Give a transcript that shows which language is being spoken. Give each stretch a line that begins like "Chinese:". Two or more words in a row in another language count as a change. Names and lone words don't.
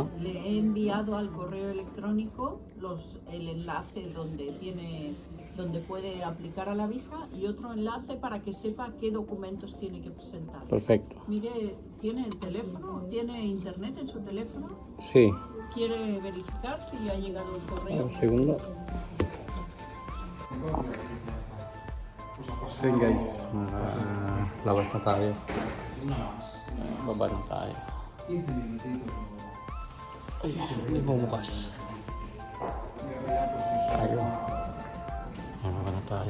Spanish: Le he enviado al correo electrónico el enlace donde puede aplicar a la visa y otro enlace para que sepa qué documentos tiene que presentar. Perfecto. Mire, ¿tiene el teléfono? ¿Tiene internet en su teléfono? Sí. ¿Quiere verificar si ha llegado el correo? Un segundo.
English: So yun guys,
Filipino: labas na tayo. Baba na tayo. Ay, hindi bumukas. Tayo. Baba na tayo.